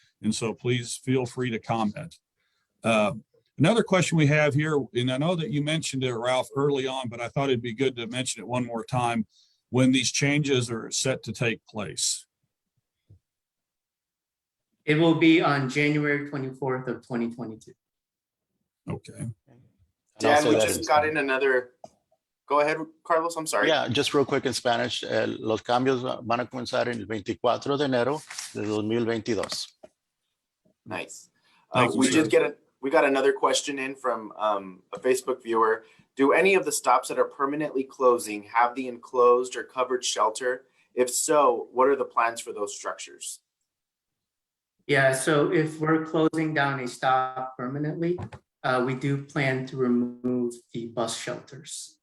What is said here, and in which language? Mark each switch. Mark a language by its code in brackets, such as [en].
[en] And so please feel free to comment. Another question we have here, and I know that you mentioned it, Ralph, early on, but I thought it'd be good to mention it one more time, when these changes are set to take place. It will be on January 24th of 2022. Okay. Dan, we just got in another. Go ahead, Carlos. I'm sorry. Yeah, just real quick in Spanish. [es] Los cambios van a comenzar en el 24 de enero de 2022. [en] Nice. Thank you, We sir. did we got another question in from a Facebook viewer. Do any of the stops that are permanently closing have the enclosed or covered shelter? If so, what are the plans for those structures? Yeah, so if we're closing down a stop permanently, we do plan to remove the bus shelters.